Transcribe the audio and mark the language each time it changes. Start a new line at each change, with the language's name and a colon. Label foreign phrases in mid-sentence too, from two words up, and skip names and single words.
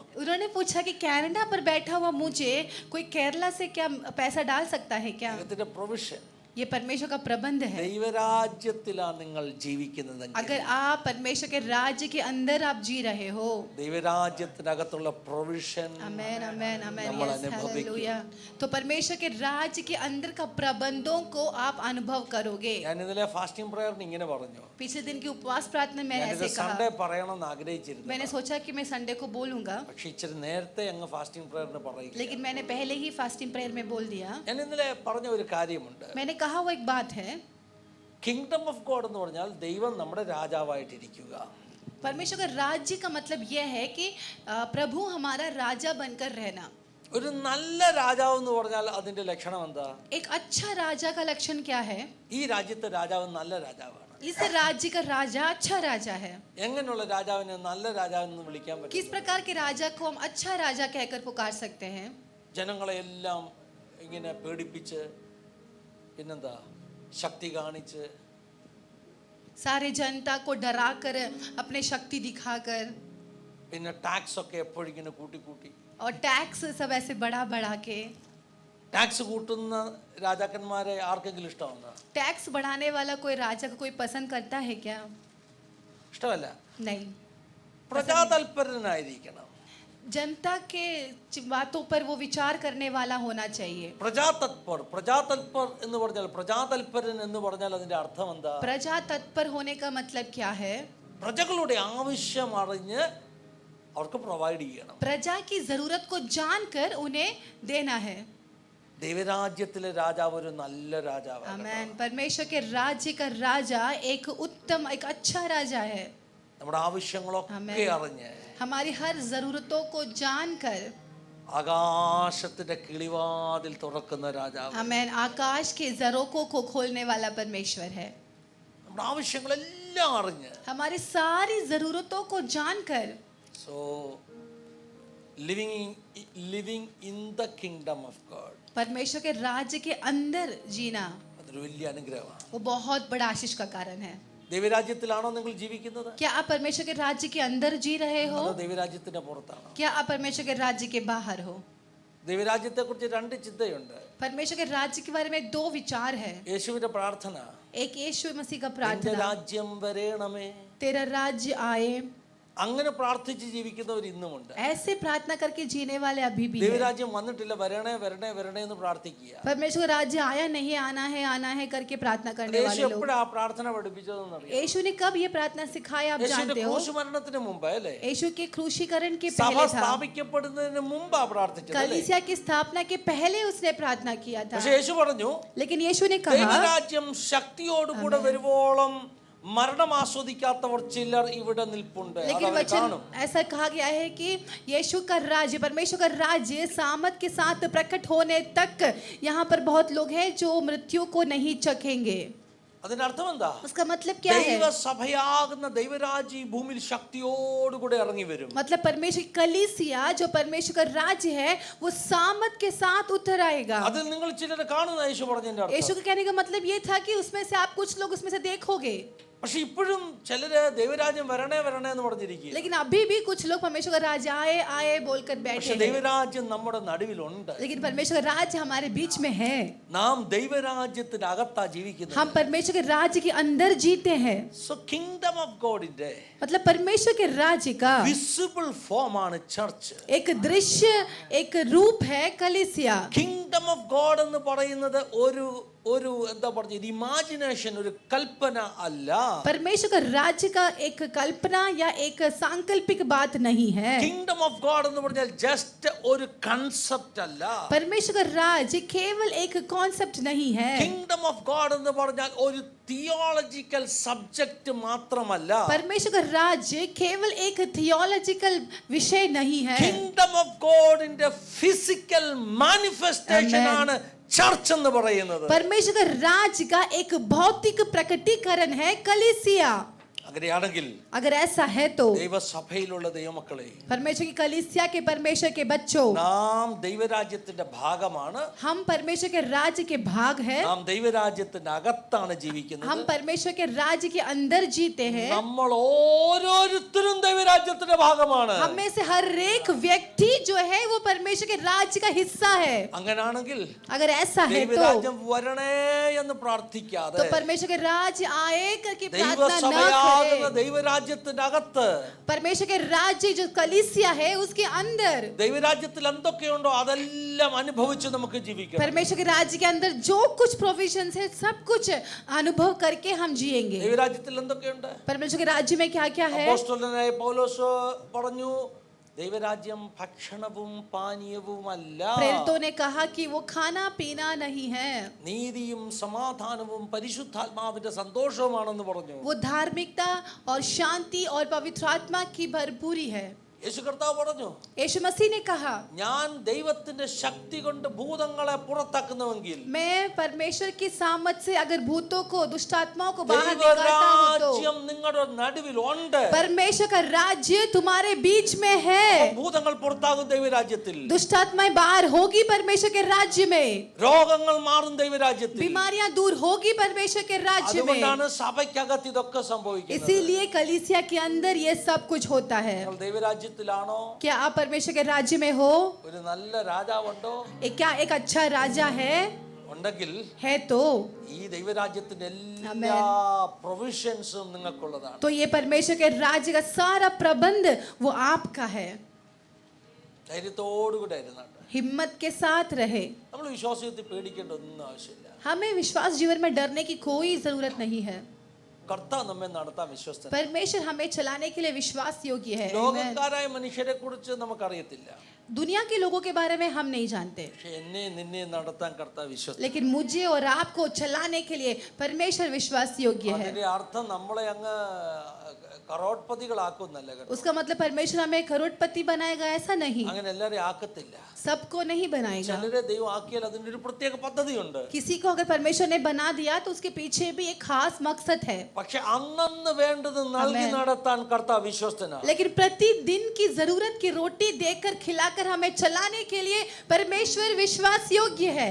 Hindi: उन्होंने पूछा कि कनाडा पर बैठा हुआ मुझे कोई केरला से क्या पैसा डाल सकता है क्या?
Malayalam: ഇതിന്റെ പ്രൊവിഷൻ
Hindi: ये परमेश्वर का प्रबंध है।
Malayalam: ദൈവരാജ്യത്തിലാണ് നിങ്ങൾ ജീവിക്കുന്നതെങ്കിൽ,
Hindi: अगर आप परमेश्वर के राज्य के अंदर आप जी रहे हो,
Malayalam: ദൈവരാജ്യത്തിനകത്തുള്ള പ്രൊവിഷൻ
Hindi: आमेन आमेन आमेन,
Malayalam: നമ്മൾ यस അനുഭവിക്കും.
Hindi: हालेलुया, तो परमेश्वर के राज्य के अंदर का प्रबंधों को आप अनुभव करोगे।
Malayalam: ഞാൻ ഇന്നലെ
English: fasting prayer
Malayalam: ഇങ്ങനെ പറഞ്ഞു.
Hindi: पिछले दिन की उपवास प्रार्थना में
Malayalam: ഞാനിത്
Hindi: ऐसे कहा,
Malayalam: സൺഡേ പറയണമെന്ന് ആഗ്രഹിച്ചിരുന്നു.
Hindi: मैंने सोचा कि मैं संडे को बोलूंगा,
Malayalam: പക്ഷെ ഇച്ചിരി നേരത്തെ അങ്ങ്
English: fasting prayer
Malayalam: പറയില്ല.
Hindi: लेकिन मैंने पहले ही
English: fasting prayer
Hindi: में बोल दिया।
Malayalam: ഞാൻ ഇന്നലെ പറഞ്ഞ ഒരു കാര്യമുണ്ട്.
Hindi: मैंने कहा वो एक बात है,
English: kingdom of God
Malayalam: എന്ന് പറഞ്ഞാൽ ദൈവം നമ്മുടെ രാജാവായിട്ടിരിക്കുക.
Hindi: परमेश्वर का राज्य का मतलब यह है कि प्रभु हमारा राजा बनकर रहना।
Malayalam: ഒരു നല്ല രാജാവ് എന്ന് പറഞ്ഞാൽ അതിന്റെ ലക്ഷണം എന്താ?
Hindi: एक अच्छा राजा का लक्षण क्या है?
Malayalam: ഈ രാജ്യത്തെ രാജാവ് നല്ല രാജാവാണ്.
Hindi: इस राज्य का राजा अच्छा राजा है।
Malayalam: എങ്ങനെയുള്ള രാജാവിനെ നല്ല രാജാവെന്ന് വിളിക്കാൻ പറ്റും?
Hindi: किस प्रकार के राजा को हम अच्छा राजा कहकर पुकार सकते हैं?
Malayalam: ജനങ്ങളെ എല്ലാം ഇങ്ങനെ പേടിപ്പിച്ച്, പിന്നെന്താ, ശക്തി കാണിച്ച്,
Hindi: सारे जनता को डराकर, अपने शक्ति दिखाकर,
Malayalam: പിന്നെ ടാക്സ് ഒക്കെ എപ്പോഴും ഇങ്ങനെ കൂട്ടി കൂട്ടി.
Hindi: और टैक्स सब ऐसे बढ़ा बढ़ा के।
Malayalam: ടാക്സ് കൂട്ടുന്ന രാജാക്കന്മാരെ ആർക്കെങ്കിലും ഇഷ്ടമാണോ?
Hindi: टैक्स बढ़ाने वाला कोई राजा को कोई पसंद करता है क्या?
Malayalam: ഇഷ്ടമല്ല.
Hindi: नहीं।
Malayalam: പ്രജാതൽപരനായിരിക്കണം.
Hindi: जनता के बातों पर वो विचार करने वाला होना चाहिए।
Malayalam: പ്രജാതൽപർ എന്ന് പറഞ്ഞാൽ, പ്രജാതൽപരൻ എന്ന് പറഞ്ഞാൽ അതിന്റെ അർത്ഥം എന്താ?
Hindi: प्रजा तत्पर होने का मतलब क्या है?
Malayalam: പ്രജകളുടെ ആവശ്യം അറിഞ്ഞ് അവർക്ക് പ്രൊവൈഡ് ചെയ്യണം.
Hindi: प्रजा की जरूरत को जानकर उन्हें देना है।
Malayalam: ദൈവരാജ്യത്തിലെ രാജാവ് ഒരു നല്ല രാജാവാണ്.
Hindi: आमेन। परमेश्वर के राज्य का राजा एक उत्तम, एक अच्छा राजा है।
Malayalam: നമ്മുടെ ആവശ്യങ്ങളൊക്കെ അറിഞ്ഞ്,
Hindi: हमारी हर जरूरतों को जानकर,
Malayalam: ആകാശത്തിന്റെ കിളിവാതിൽ തുറക്കുന്ന രാജാവ്.
Hindi: आमेन। आकाश के झरोखों को खोलने वाला परमेश्वर है।
Malayalam: നമ്മുടെ ആവശ്യങ്ങളെല്ലാം അറിഞ്ഞ്,
Hindi: हमारी सारी जरूरतों को जानकर,
English: So living in the kingdom of God,
Hindi: परमेश्वर के राज्य के अंदर जीना,
Malayalam: അതൊരു വലിയ അനുഗ്രഹമാണ്.
Hindi: वो बहुत बड़ा आशीष का कारण है।
Malayalam: ദൈവരാജ്യത്തിലാണോ നിങ്ങൾ ജീവിക്കുന്നത്?
Hindi: क्या आप परमेश्वर के राज्य के अंदर जी रहे हो?
Malayalam: അതോ ദൈവരാജ്യത്തിന്റെ പുറത്താണോ?
Hindi: क्या आप परमेश्वर के राज्य के बाहर हो?
Malayalam: ദൈവരാജ്യത്തെ കുറിച്ച് രണ്ട് ചിന്തയുണ്ട്.
Hindi: परमेश्वर के राज्य के बारे में दो विचार है।
Malayalam: യേശുവിന്റെ പ്രാർത്ഥന,
Hindi: एक यीशु मसीह का
Malayalam: നിന്റെ
Hindi: प्रार्थना,
Malayalam: രാജ്യം വരേണമേ.
Hindi: तेरा राज्य आए,
Malayalam: അങ്ങനെ പ്രാർത്ഥിച്ച് ജീവിക്കുന്നവർ ഇന്നുമുണ്ട്.
Hindi: ऐसे प्रार्थना करके जीने वाले अभी भी हैं।
Malayalam: ദൈവരാജ്യം വന്നിട്ടില്ല, വരണേ വരണേ വരണേ എന്ന് പ്രാർത്ഥിക്കുക.
Hindi: परमेश्वर का राज्य आया नहीं, आना है करके प्रार्थना करने
Malayalam: യേശു
Hindi: वाले लोग।
Malayalam: എപ്പോഴാ ആ പ്രാർത്ഥന പഠിപ്പിച്ചതെന്ന് അറിയാം?
Hindi: यीशु ने कब ये प्रार्थना सिखाया आप
Malayalam: യേശുവിന്റെ
Hindi: जानते हो?
Malayalam: ക്രൂശുമരണത്തിന് മുമ്പ് അല്ലേ?
Hindi: यीशु के क्रूशीकरण के
Malayalam: സഭ
Hindi: पहले था।
Malayalam: സ്ഥാപിക്കപ്പെടുന്നതിന് മുമ്പാ പ്രാർത്ഥിച്ചത് അല്ലേ?
Hindi: कलीसिया की स्थापना के पहले उसने प्रार्थना किया था।
Malayalam: പക്ഷെ യേശു പറഞ്ഞു,
Hindi: लेकिन यीशु ने कहा,
Malayalam: ദൈവരാജ്യം ശക്തിയോടുകൂടെ വരുവോളം മരണം ആസ്വദിക്കാത്തവർ ചിലർ ഇവിടെ നിൽപ്പുണ്ട്.
Hindi: लेकिन वचन ऐसा कहा गया है कि यीशु का राज्य, परमेश्वर का राज्य सामर्थ के साथ प्रकट होने तक यहाँ पर बहुत लोग हैं जो मृत्यु को नहीं चखेंगे।
Malayalam: അതിന്റെ അർത്ഥം എന്താ?
Hindi: उसका मतलब क्या है?
Malayalam: ദൈവസഭയാകുന്ന ദൈവരാജ്യം ഭൂമിയിൽ ശക്തിയോടുകൂടെ ഇറങ്ങി വരും.
Hindi: मतलब परमेश्वर की कलीसिया जो परमेश्वर का राज्य है वो सामर्थ के साथ उतर आएगा।
Malayalam: അതിൽ നിങ്ങൾ ചിലരെ കാണുന്ന യേശു പറഞ്ഞതിന്റെ അർത്ഥം.
Hindi: यीशु के कहने का मतलब ये था कि उसमें से आप कुछ लोग उसमें से देखोगे।
Malayalam: പക്ഷെ ഇപ്പോഴും ചിലര് ദൈവരാജ്യം വരണേ വരണേ എന്ന് പറഞ്ഞിരിക്കുക.
Hindi: लेकिन अभी भी कुछ लोग परमेश्वर का राज्य आए आए बोलकर बैठे
Malayalam: പക്ഷെ
Hindi: हैं।
Malayalam: ദൈവരാജ്യം നമ്മുടെ നടുവിലുണ്ട്.
Hindi: लेकिन परमेश्वर का राज्य हमारे बीच में है।
Malayalam: നാം ദൈവരാജ്യത്തിനകത്താ ജീവിക്കുന്നത്.
Hindi: हम परमेश्वर के राज्य के अंदर जीते हैं।
English: So kingdom of God's
Hindi: मतलब परमेश्वर के राज्य का
English: visible form
Malayalam: ആണ് ചർച്ച്.
Hindi: एक दृश्य, एक रूप है कलीसिया।
English: kingdom of God
Malayalam: എന്ന് പറയുന്നത് ഒരു എന്താ പറഞ്ഞത്, ഇമാജിനേഷൻ, ഒരു കൽപ്പന അല്ല.
Hindi: परमेश्वर का राज्य का एक कल्पना या एक सांकल्पिक बात नहीं है।
English: kingdom of God
Malayalam: എന്ന് പറഞ്ഞാൽ ജസ്റ്റ് ഒരു കൺസെപ്റ്റ് അല്ല.
Hindi: परमेश्वर का राज्य केवल एक कॉन्सेप्ट नहीं है।
English: kingdom of God
Malayalam: എന്ന് പറഞ്ഞാൽ ഒരു
English: theological subject
Malayalam: മാത്രമല്ല.
Hindi: परमेश्वर का राज्य केवल एक थियोलॉजिकल विषय नहीं है।
English: kingdom of God's physical manifestation
Malayalam: ആണ് ചർച്ച് എന്ന് പറയുന്നത്.
Hindi: परमेश्वर का राज्य का एक भौतिक प्रकटीकरण है कलीसिया।
Malayalam: അങ്ങനെയാണെങ്കിൽ
Hindi: अगर ऐसा है तो
Malayalam: ദൈവസഭയിലുള്ള ദൈവമക്കളെ,
Hindi: परमेश्वर की कलीसिया के परमेश्वर के बच्चों,
Malayalam: നാം ദൈവരാജ്യത്തിന്റെ ഭാഗമാണ്.
Hindi: हम परमेश्वर के राज्य के भाग है.
Malayalam: നാം ദൈവരാജ്യത്തിന്റെ അകത്താണ് ജീവിക്കുന്നത്.
Hindi: हम परमेश्वर के राज्य के अंदर जीते हैं.
Malayalam: നമ്മൾ ഓരോരുത്തരും ദൈവരാജ്യത്തിന്റെ ഭാഗമാണ്.
Hindi: हम में से हर एक व्यक्ति जो है वो परमेश्वर के राज्य का हिस्सा है.
Malayalam: അങ്ങനാണെങ്കിൽ
Hindi: अगर ऐसा है तो
Malayalam: ദൈവരാജ്യം വരണേ എന്ന് പ്രാർത്ഥിക്കാതെ
Hindi: तो परमेश्वर के राज्य आए करके प्रार्थना न
Malayalam: ദൈവസഭയാകുന്ന
Hindi: करें.
Malayalam: ദൈവരാജ്യത്തിന്റെ അകത്ത്,
Hindi: परमेश्वर के राज्य जो कलीसिया है उसके अंदर,
Malayalam: ദൈവരാജ്യത്തിൽ എന്തൊക്കെയുണ്ടോ അതെല്ലാം അനുഭവിച്ച് നമുക്ക് ജീവിക്കണം.
Hindi: परमेश्वर के राज्य के अंदर जो कुछ प्रोविजंस है सब कुछ अनुभव करके हम जिएंगे.
Malayalam: ദൈവരാജ്യത്തിൽ എന്തൊക്കെയുണ്ട്?
Hindi: परमेश्वर के राज्य में क्या क्या है?
Malayalam: അപ്പോസ്തലനായ പൗലോസ് പറഞ്ഞു, ദൈവരാജ്യം ഭക്ഷണവും പാനീയവുമല്ല,
Hindi: प्रेरितों ने कहा कि वो खाना पीना नहीं है,
Malayalam: നീതിയും സമാധാനവും പരിശുദ്ധാത്മാവിന്റെ സന്തോഷവുമാണെന്ന് പറഞ്ഞു.
Hindi: वो धार्मिकता और शांति और पवित्र आत्मा की भरपूरी है.
Malayalam: യേശു കർത്താവ് പറഞ്ഞു,
Hindi: यीशु मसीह ने कहा,
Malayalam: ഞാൻ ദൈവത്തിന്റെ ശക്തി കൊണ്ട് ഭൂതങ്ങളെ പുറത്താക്കുന്നുവെങ്കിൽ
Hindi: मैं परमेश्वर की सामर्थ से अगर भूतों को, दुष्ट आत्माओं को बाहर निकालता हूं तो
Malayalam: ദൈവരാജ്യം നിങ്ങളുടെ നടുവിൽ ഉണ്ട്.
Hindi: परमेश्वर का राज्य तुम्हारे बीच में है.
Malayalam: ഭൂതങ്ങൾ പുറത്താകും ദൈവരാജ്യത്തിൽ.
Hindi: दुष्ट आत्माएं बाहर होगी परमेश्वर के राज्य में.
Malayalam: രോഗങ്ങൾ മാറും ദൈവരാജ്യത്തിൽ.
Hindi: बीमारियां दूर होगी परमेश्वर के राज्य में.
Malayalam: അതുകൊണ്ടാണ് സഭയ്ക്കകത്ത് ഇതൊക്കെ സംഭവിക്കുന്നത്.
Hindi: इसीलिए कलीसिया के अंदर ये सब कुछ होता है.
Malayalam: നിങ്ങൾ ദൈവരാജ്യത്തിലാണോ?
Hindi: क्या आप परमेश्वर के राज्य में हो?
Malayalam: ഒരു നല്ല രാജാവുണ്ടോ?
Hindi: क्या एक अच्छा राजा है?
Malayalam: ഉണ്ടെങ്കിൽ
Hindi: है तो
Malayalam: ഈ ദൈവരാജ്യത്തിന്റെ എല്ലാ പ്രൊവിഷൻസും നിങ്ങൾക്കുള്ളതാണ്.
Hindi: ये परमेश्वर के राज्य का सारा प्रबंध वो आपका है.
Malayalam: ധൈര്യത്തോടുകൂടെ ഇരുന്നാണ്.
Hindi: हिम्मत के साथ रहे.
Malayalam: നമ്മൾ വിശ്വാസത്തിൽ പേടിക്കേണ്ട ഒന്നും ആവശ്യമില്ല.
Hindi: हमें विश्वास जीवन में डरने की कोई जरूरत नहीं है.
Malayalam: കർത്താവ് നമ്മെ നടത്താൻ വിശ്വസ്തൻ.
Hindi: परमेश्वर हमें चलाने के लिए विश्वास योग्य है. Amen.
Malayalam: ലോകക്കാരായ മനുഷ്യരെ കുറിച്ച് നമുക്കറിയത്തില്ല.
Hindi: दुनिया के लोगों के बारे में हम नहीं जानते,
Malayalam: പക്ഷെ എന്നെ നിന്നെ നടത്താൻ കർത്താവ് വിശ്വസ്തൻ.
Hindi: लेकिन मुझे और आपको चलाने के लिए परमेश्वर विश्वास योग्य है.
Malayalam: അതിന്റെ അർത്ഥം നമ്മളെ അങ്ങ് കരോട്പതികളാക്കുന്നല്ല കേട്ടോ.
Hindi: उसका मतलब परमेश्वर हमें करोड़पति बनाएगा ऐसा नहीं.
Malayalam: അങ്ങനെ എല്ലാരെയും ആക്കത്തില്ല.
Hindi: सबको नहीं बनाएगा.
Malayalam: ചിലരെ ദൈവം ആക്കിയാൽ അതിന്റെ ഒരു പ്രത്യേക പദ്ധതിയുണ്ട്.
Hindi: किसी को अगर परमेश्वर ने बना दिया तो उसके पीछे भी एक खास मकसद है.
Malayalam: പക്ഷെ അന്നന്ന് വേണ്ടത് നൽകി നടത്താൻ കർത്താവ് വിശ്വസ്തനാണ്.
Hindi: लेकिन प्रतिदिन की जरूरत की रोटी देकर खिलाकर हमें चलाने के लिए परमेश्वर विश्वास योग्य है.